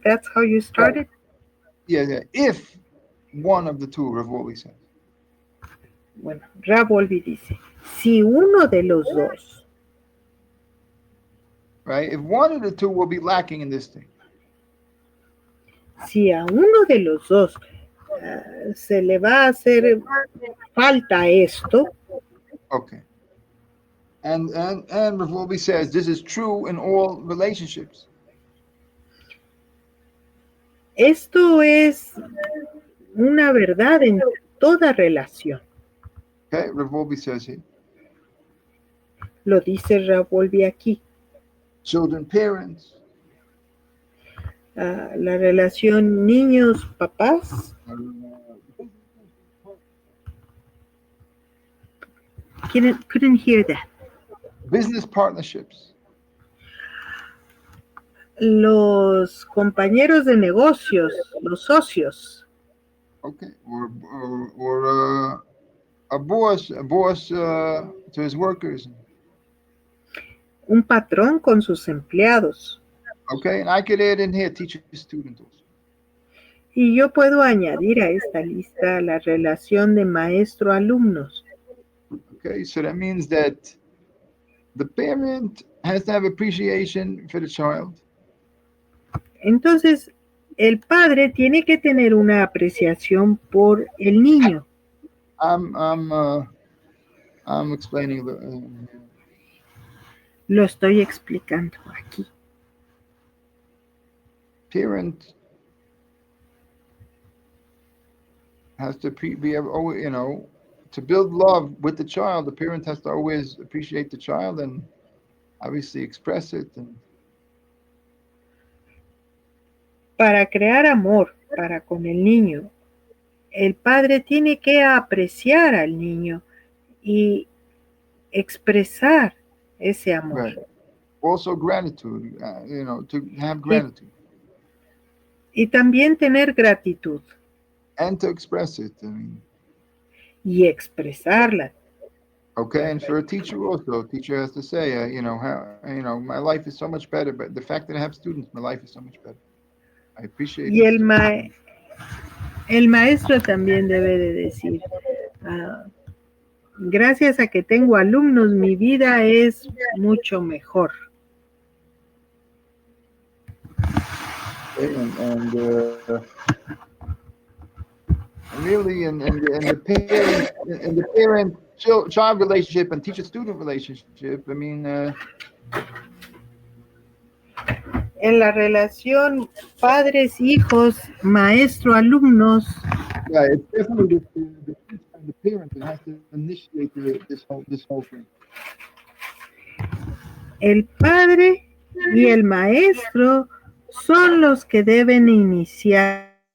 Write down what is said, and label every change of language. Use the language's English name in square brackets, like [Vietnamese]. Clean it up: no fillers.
[English] That's how you started. Yeah. If one of the two, Wolbe says. [Spanish] Bueno, Wolbe dice, si uno de los dos. [English] Right? If one of the two will be lacking in this thing. [Spanish] Si a uno de los dos se le va a hacer falta esto. [English] Okay. And Wolbe says this is true in all relationships. [Spanish] Esto es una verdad en toda relación. [English] Okay, Wolbe says here. [Spanish] Lo dice Wolbe aquí. [English] Children, parents. [Spanish] La relación niños-papás. [English] Couldn't hear that. Business partnerships. [Spanish] Los compañeros de negocios, los socios. [English] Okay, or a boss to his workers. [Spanish] Un patrón con sus empleados. [English] Okay, and I could add in here teacher student also. [Spanish] Y yo puedo añadir a esta lista la relación de maestro-alumnos. [English] Okay, so that means that the parent has to have appreciation for the child. [Spanish] Entonces, el padre tiene que tener una apreciación por el niño. [English] I'm I'm uh, I'm explaining the. [Spanish] Lo estoy explicando aquí. [English] Parent has to be able, to build love with the child. The parent has to always appreciate the child and obviously express it. [Spanish] Para crear amor para con el niño, el padre tiene que apreciar al niño y expresar ese amor. [English] Right. Also gratitude, to have gratitude. [Spanish] Y también tener gratitud. [English] And to express it. [Spanish] Y expresarla. [English] Okay, and for a teacher also, a teacher has to say, my life is so much better, but the fact that I have students, my life is so much better. I appreciate [Spanish] Y [English] it. [Spanish] el maestro también debe de decir, gracias a que tengo alumnos, mi vida es mucho mejor. [English] And really, in the parent child relationship and teacher student relationship, [Spanish] en la relación padres hijos, maestro alumnos. [English] Yeah, it's definitely the teacher and the parent that has to initiate this whole thing. [Spanish] El padre y el maestro son los que deben iniciar.